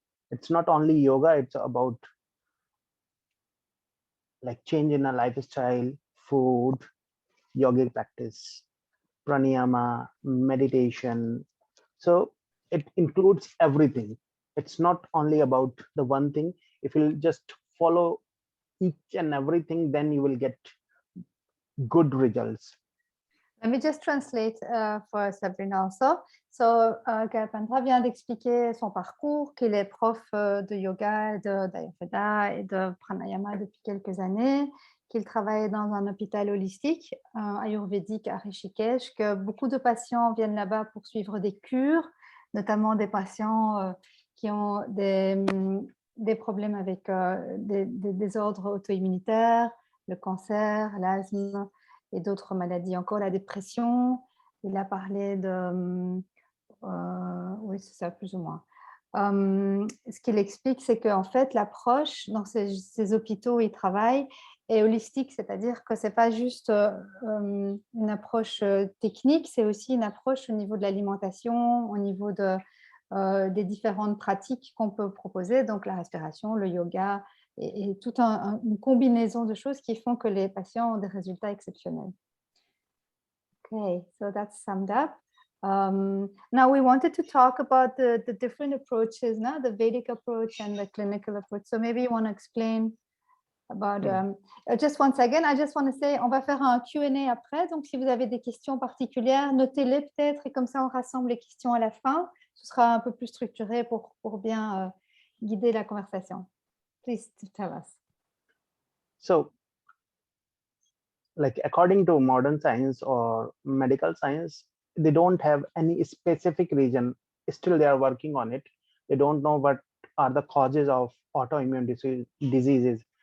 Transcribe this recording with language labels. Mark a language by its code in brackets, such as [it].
[en] It's not only yoga, it's about like change in a lifestyle, food, yogic practice, pranayama, meditation. So it includes everything. It's not only about the one thing. If you just follow each and everything, then you will get good results. Let me just translate for Sabrina also. [fr] So, Kalpendra vient d'expliquer son parcours, qu'il est prof de yoga, d'ayurveda et de pranayama depuis quelques années, qu'il travaille dans un hôpital holistique ayurvédique à Rishikesh, que beaucoup de patients viennent là-bas pour suivre des cures, notamment des patients qui ont des problèmes avec des désordres auto-immunitaires, le cancer, l'asthme, et d'autres maladies, encore la dépression. Il a parlé de... oui, c'est ça, plus ou moins. Ce qu'il explique, c'est qu'en fait, l'approche dans ces hôpitaux où il travaille est holistique, c'est-à-dire que ce n'est pas juste une approche technique, c'est aussi une approche au niveau de l'alimentation, au niveau des différentes pratiques qu'on peut proposer, donc la respiration, le yoga, et toute une combinaison de choses qui font que les patients ont des résultats exceptionnels. [en] Okay, so that's summed up. Now we wanted to talk about the different approaches, no? The Vedic approach and the clinical approach. So maybe you want to explain about... just one second, I just want to say, [fr] on va faire un Q&A après, donc si vous avez des questions particulières, notez-les peut-être, et comme ça on rassemble les questions à la fin. Ce sera un peu plus structuré pour bien guider la conversation. [en] Please tell us. So, like according to modern science or medical science, they don't have any specific reason. Still, they are working on it. They don't know what are the causes of autoimmune diseases.